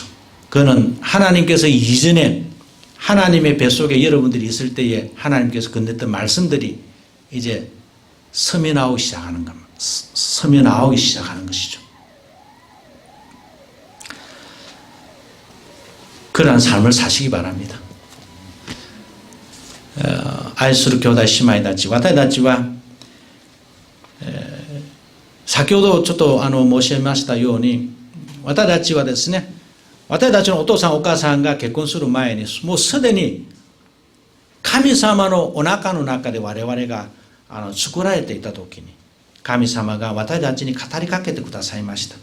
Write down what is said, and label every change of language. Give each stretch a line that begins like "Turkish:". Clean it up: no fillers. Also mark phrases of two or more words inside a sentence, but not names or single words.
Korean: 그거는 하나님께서 이전에 하나님의 뱃속에 여러분들이 있을 때에 하나님께서 건넸던 말씀들이 이제 서면나오기 시작하는 겁니다. 서면나오기 시작하는 것이죠. 그러한 삶을 사시기 바랍니다.
Japanese: 愛する兄弟姉妹たち、私たちは、先ほどちょっと申し上げましたように、私たちはですね、私たちのお父さんお母さんが結婚する前にもうすでに神様のお腹の中で我々が作られていた時に神様が私たちに語りかけてくださいました。